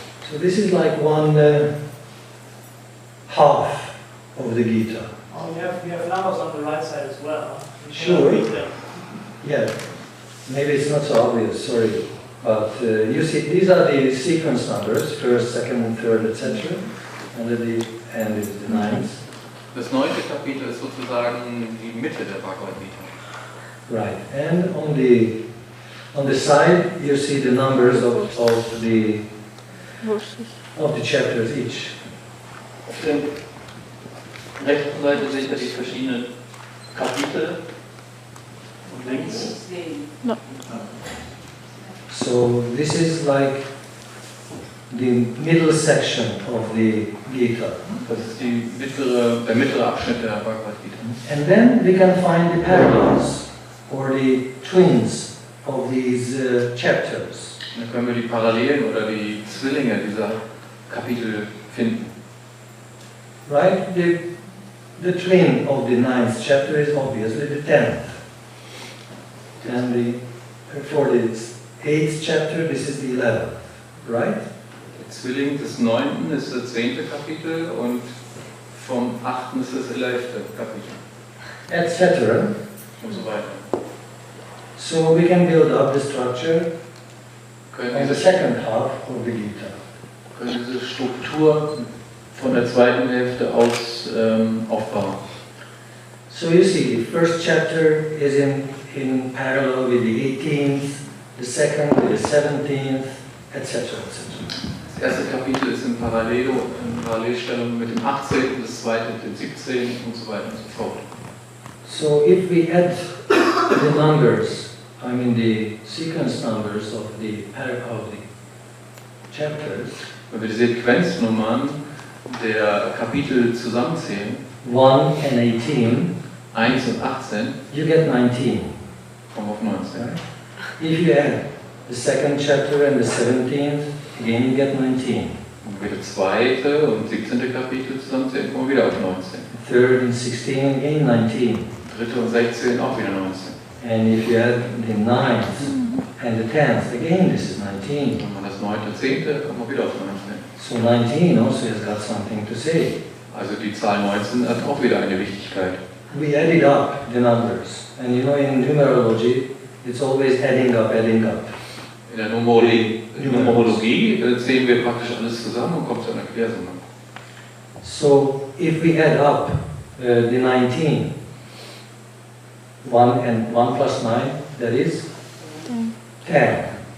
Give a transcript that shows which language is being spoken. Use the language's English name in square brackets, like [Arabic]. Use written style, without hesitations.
[English] So this is like one half of the Gita. Oh, we have numbers on the right side as well. Sure. Yeah. Maybe it's not so obvious, sorry. But you see, these are the sequence numbers, first, second, third, etc. And at the end is the 9th. [German] Das 9. Kapitel ist sozusagen die Mitte der Bhagavad-gita. [English] Right. And on the On the side, you see the numbers of the chapters each. [German] Auf der rechten Seite seht ihr die verschiedenen Kapitel und links. [English] No. So this is like the middle section of the Gita. [German] Das ist der mittlere Abschnitt der Bhagavad-gita. [English] And then we can find the parallels or the twins of these chapters. [German] Dann können wir die Parallelen oder die Zwillinge dieser Kapitel finden. [English] Right? The twin of the 9th chapter is obviously the 10th. And for the 8th chapter, this is the 11th. Right? [German] Der Zwilling des 9. ist das 10. Kapitel und vom 8. ist das 11. Kapitel. [English] Etc. [German] Und so weiter. [English] So we can build up the structure [German] Können [English] on the second half of the Gita. [German] diese Struktur von der zweiten Hälfte aus aufbauen. [English] So you see, the first chapter is in parallel with the 18th, the second with the 17th, etc. etc. [German] Das erste Kapitel ist in Parallelstellung mit dem 18., das zweite mit dem 17. und so weiter und so fort. [English] So if we add the numbers, I mean the sequence numbers of the chapters, [German] Wenn wir die Sequenznummern der Kapitel zusammenzählen, [English] 1 and 18, [German] 1 und 18, [English] you get 19. [German] kommen wir auf 19. [English] Right? If you add the second chapter and the 17th, again you get 19. [German] Wenn wir das zweite und 17. Kapitel zusammenzählen, kommen wir wieder auf 19. [English] Third and 16, again 19. [German] Dritte und 16 auch wieder 19. [English] And if you add the 9th and the 10th, again this is 19. [German] Wenn man das 9. und 10. kommen wir wieder auf 19. [English] So 19 also has got something to say. [German] Also die Zahl 19 hat auch wieder eine Wichtigkeit. [English] We added up the numbers. And you know in numerology, it's always adding up, adding up. [German] In der Numerologie zählen wir praktisch alles zusammen und kommen zu einer Quersumme. [English] So if we add up the 19, 1 and 1 plus 9, that is 10.